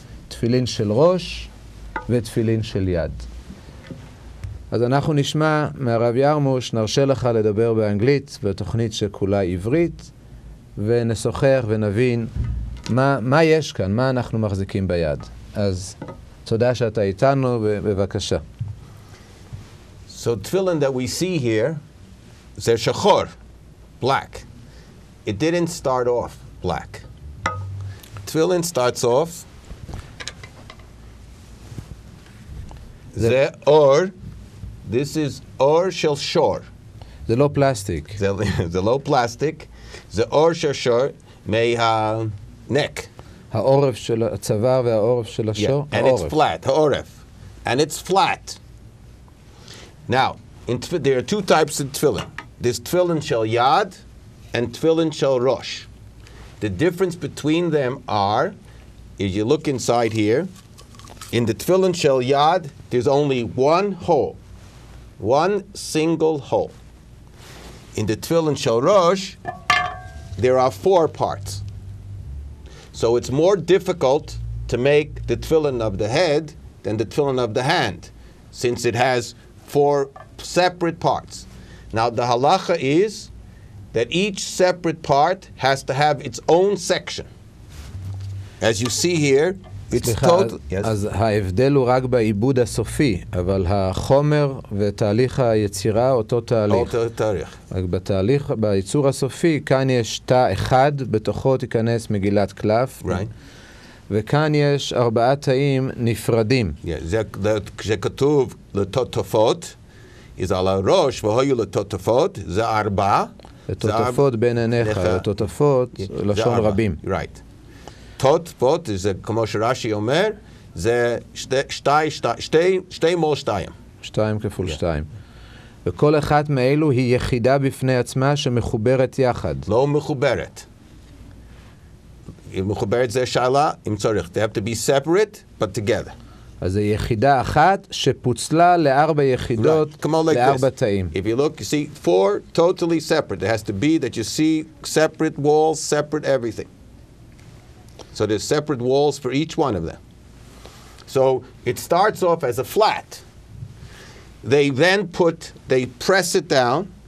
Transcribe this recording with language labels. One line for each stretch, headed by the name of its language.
Hebrew: תפילין של ראש ותפילין של יד. אז אנחנו נשמע מהרב ירמוש, נרשה לך לדבר באנגלית בתוכנית שכולה עברית, ונשוחח ונבין מה יש כאן, מה אנחנו מחזיקים ביד. אז תודה שאתה איתנו, בבקשה.
English: So Tfilin that we see here, they're shachor, black. It didn't start off black. Tfilin starts off the or. This is
Hebrew: or shel shor. זה לא פלסטיק. זה לא פלסטיק. זה or shel shor מהneck. העורף של הצוואר והעורף של השור.
English: And it's flat. העורף. And it's flat. Now, there are two types of tefillin. There's tefillin shel yad and tefillin shel rosh. The difference between them are, if you look inside here, in the tefillin shel yad, there's only one hole. One single hole. In the tefillin shel rosh, there are 4 parts. So it's more difficult to make the tefillin of the head than the tefillin of the hand, since it has 4 separate parts. Now the halacha is that each separate part has to have its own section. As you see here, it's total. Yes.
Hebrew: אז ההבדל הוא רק בעיבוד הסופי, אבל החומר ותהליך היצירה אותו תהליך. אותו תהליך. רק בתהליך, ביצור הסופי, כאן יש תא אחד, בתוכו תיכנס מגילת קלף.
English: Right.
Hebrew: וכאן יש 4 תאים נפרדים. כשכתוב לתותפות, is על הראש, והיו לתותפות, זה 4. לתותפות בין עיניך, לתותפות, לשון רבים.
English: Right.
Hebrew: תותפות, זה כמו שרש"י אומר, זה 2 מול 2. 2 כפול 2. וכל אחת מאלו היא יחידה בפני עצמה שמחוברת יחד. לא מחוברת. אם מחוברת זה שאלה, אם צריך.
English: They have to be separate, but together.
Hebrew: אז זה יחידה אחת שפוצלה ל4 יחידות, ל4 תאים.
English: If you look, you see 4 totally separate. It has to be that you see separate walls, separate everything. So there's separate walls for each one of them. So it starts off as a flat. They then press it down,